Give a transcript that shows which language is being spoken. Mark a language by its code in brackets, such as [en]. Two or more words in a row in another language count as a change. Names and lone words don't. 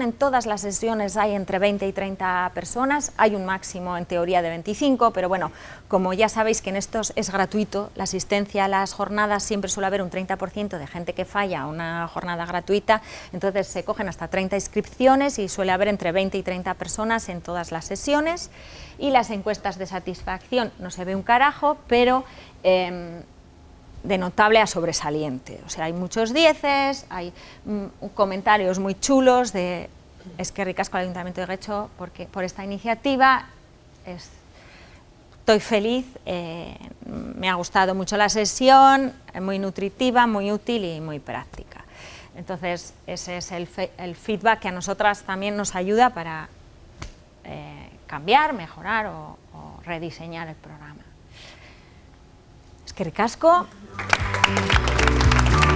[es] En todas las sesiones hay entre 20 y 30 personas, hay un máximo en teoría de 25, pero bueno, como ya sabéis que en estos es gratuito, la asistencia a las jornadas siempre suele haber un 30% de gente que falla a una jornada gratuita, entonces se cogen hasta 30 inscripciones y suele haber entre 20 y 30 personas en todas las sesiones. Y las encuestas de satisfacción no se ve un carajo, pero de notable a sobresaliente, o sea, hay muchos dieces, hay comentarios muy chulos de [eu] eskerrik asko [es] al Ayuntamiento de Getxo por esta iniciativa, estoy feliz, me ha gustado mucho la sesión, muy nutritiva, muy útil y muy práctica. Entonces, ese es el feedback que a nosotras también nos ayuda para cambiar, mejorar o rediseñar el programa. [eu] Eskerrik asko.